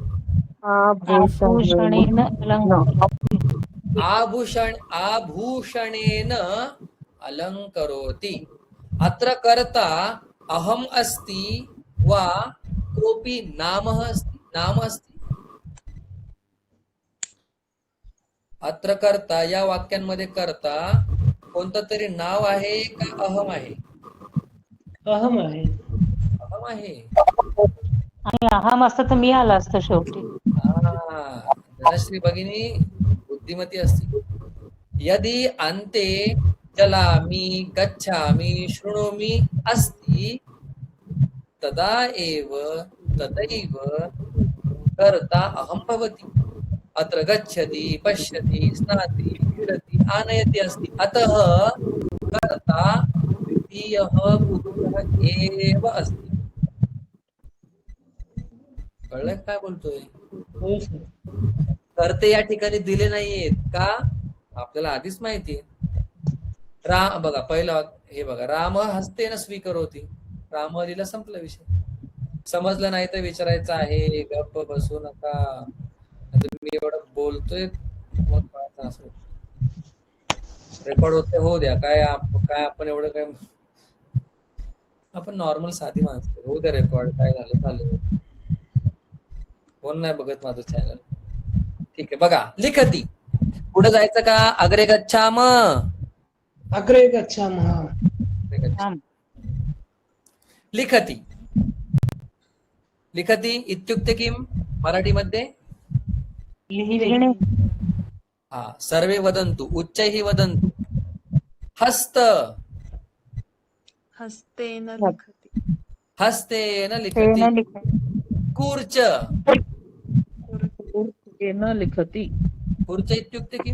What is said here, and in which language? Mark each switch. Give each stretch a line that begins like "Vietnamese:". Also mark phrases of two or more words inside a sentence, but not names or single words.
Sanskrit: आभूषणेन अलंकरोति अत्र कर्ता अहम् अस्ति वा कोऽपि नाम अस्ति अत्र कर्ता
Marathi: या वाक्यांमध्ये कर्ता कोणतं तरी नाव आहे का अहम आहे अहम आहे अहम आहे आणि अहम असतं तर मी आला असतं शेवटी
Sanskrit: धनश्री भगिनी बुद्धिमती असते यदि अन्ते चलामि गच्छामि शृणोमि अस्ति तदा एव तदैव कर्ता अहं भवति अत्र गच्छति पश्यति स्नाति क्रीडति आनयति अस्ति अतः कर्ता द्वितीयः पुरुषः एव अस्ति
Marathi: कळलं काय बोलतोय हो सर कर्ते या ठिकाणी दिले नाहीयेत का आपल्याला आधीच माहिती आहे राम बघा पहिला हे बघा
Sanskrit: राम हस्तेन स्वीकरोति
Marathi: राम लिहिलं संपला विषय समजलं नाही तर विचारायचं आहे गप्प बसू नका मी एवढं बोलतोय रेकॉर्ड होते होऊ द्या काय आपण एवढं काय आपण नॉर्मल साधी माणसं होऊ द्या रेकॉर्ड काय झालं कोण नाही बघत माझं चॅनल ठीक आहे बघा लिखती पुढे जायचं का
Sanskrit: अग्रे गच्छाम अग्रे गच्छामः लिखती लिखती इत्युक्ते किं मराठीमध्ये
Marathi: लिहिणे
Sanskrit: हा सर्वे वदन्तु उच्चैः वदन्तु हस्त हस्तेन लिखति हस्तेन लिखति कूर्च लिखति कूर्च इत्युक्ते किं